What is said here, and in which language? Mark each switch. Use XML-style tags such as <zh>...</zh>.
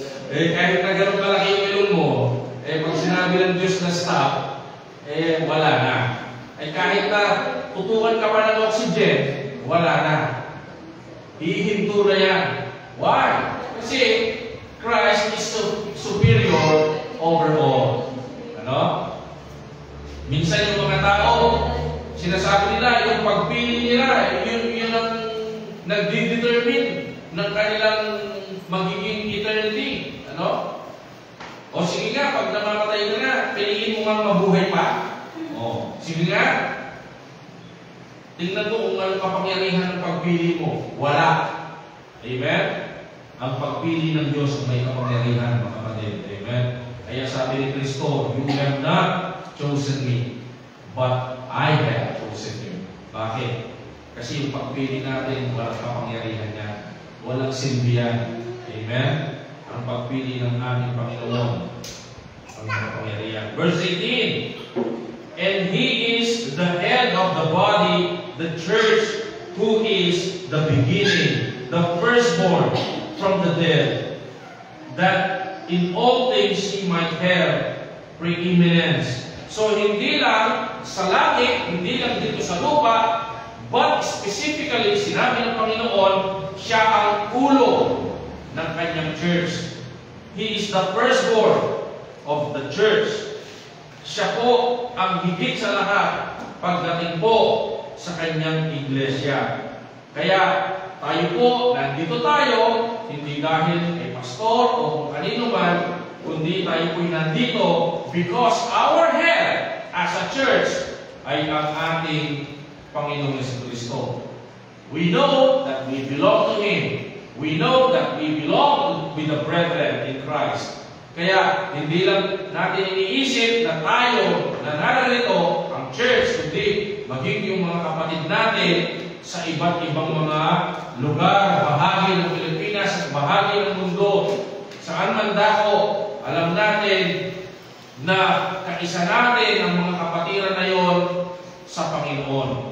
<tl>Kahit na ganun kalaki yung ilong mo, pag sinabi ng Diyos na stop, wala na. Kahit na tutukan ka pa ng oxygen, wala na. Hihinto na yan.</tl> <en>Why?</en> <tl>Kasi</tl> <en>Christ is superior over all.</en> <tl>Ano? Minsan yung mga tao, sinasabi nila, yung pagpili nila, yun ang nagdi-determine ng kanilang magiging eternity. Ano? O sige nga, pag namamatay ka na, piliin mo nga mabuhay pa. O, sige nga. Tingnan mo kung anong kapangyarihan ng pagpili mo. Wala. Amen? Ang pagpili ng Diyos may kapangyarihan, mga kapatid. Amen? Kaya sabi ni Kristo,</tl> <en>you have not chosen me, but I have chosen you.</en> <tl>Bakit? Kasi yung pagpili natin, walang kapangyarihan niya. Walang silbi yan. Amen? Ang pagpili ng aming Panginoon, ang kapangyarihan.</tl> <en>Verse 18, and He is the head of the body, the church, who is the beginning, the firstborn from the dead, that in all things He might have preeminence.</en> <tl>So, hindi lang sa langit, hindi lang dito sa lupa,</tl> <en>but specifically,</en> <tl>sinabi ng Panginoon, siya ang ulo ng kanyang church.</tl> <en>He is the firstborn of the church.</en> <tl>Siya po ang higit sa lahat pagdating po sa kanyang iglesia. Kaya tayo po, nandito tayo, hindi dahil kay pastor o kung kanino man, kundi tayo po'y nandito</tl> <en>because our head as a church</en> <tl>ay ang ating Panginoong Jesucristo.</tl> <en>We know that we belong to Him. We know that we belong with the brethren in Christ.</en> <tl>Kaya hindi lang natin iniisip na tayo na narito ang church, kundi maging yung mga kapatid natin sa iba't ibang mga lugar, bahagi ng Pilipinas at bahagi ng mundo. Saan man dako, alam natin na kaisa natin ang mga kapatiran na yon sa Panginoon.</tl>